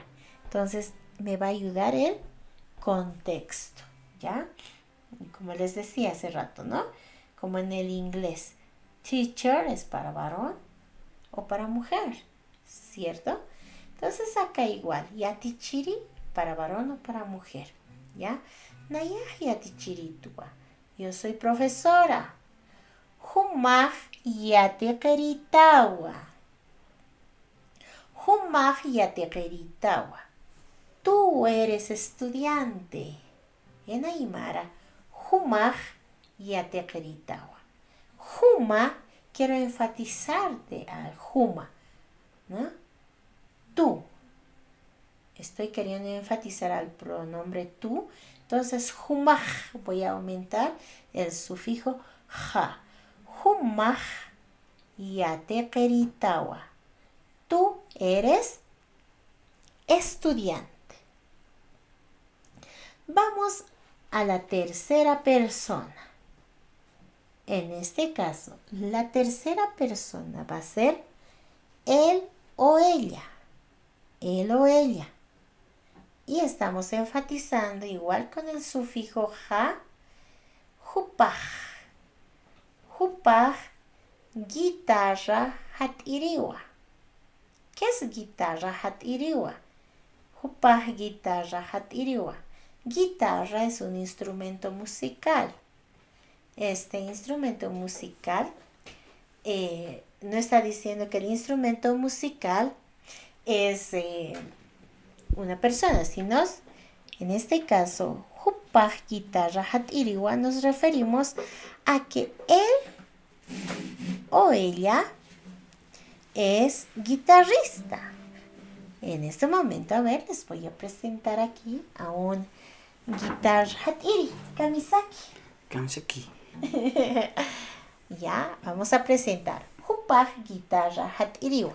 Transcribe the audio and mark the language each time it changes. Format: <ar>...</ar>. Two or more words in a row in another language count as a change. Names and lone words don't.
<es>Entonces me va a ayudar el contexto, ¿ya? Como les decía hace rato, ¿no? Como en el inglés, teacher es para varón o para mujer, ¿cierto? Entonces acá igual, yatichiri para varón o para mujer, ¿ya?</es> <ay>Nayaj yatichiritua.</ay> <es>Yo soy profesora.</es> <ay>Humaj yateqeritawa. Humaj yateqeritawa.</ay> <es>Tú eres estudiante. En Aymara,</es> <ay>humaj yateqeritawa.</ay> <es>Huma, quiero enfatizarte al huma, ¿no? Tú. Estoy queriendo enfatizar al pronombre tú. Entonces, humaj, voy a aumentar el sufijo ja.</es> <ay>Humaj yateqeritawa.</ay> <es>Tú eres estudiante. Vamos a la tercera persona. En este caso, la tercera persona va a ser él o ella. Él o ella. Y estamos enfatizando igual con el sufijo ja, hupaj. Hupaj,</es> <ay>guitarra hatiriwa.</ay> <es>¿Qué es</es> <ay>guitarra hatiriwa?</ay> <es>Hupaj,</es> <ay>guitarra hatiriwa.</ay> <es>Guitarra es un instrumento musical. Este instrumento musical no está diciendo que el instrumento musical es una persona, sino en este caso,</es> <ay>Hupaj guitarra hat iriwa,</ay> <es>nos referimos a que él o ella es guitarrista. En este momento, a ver, les voy a presentar aquí a un</es> <ay>guitar hat iri, Kamisaki.</ay> <es>Kamisaki. Ya, vamos a presentar</es> <ay>Hupaj guitarra hat iriwa.</ay>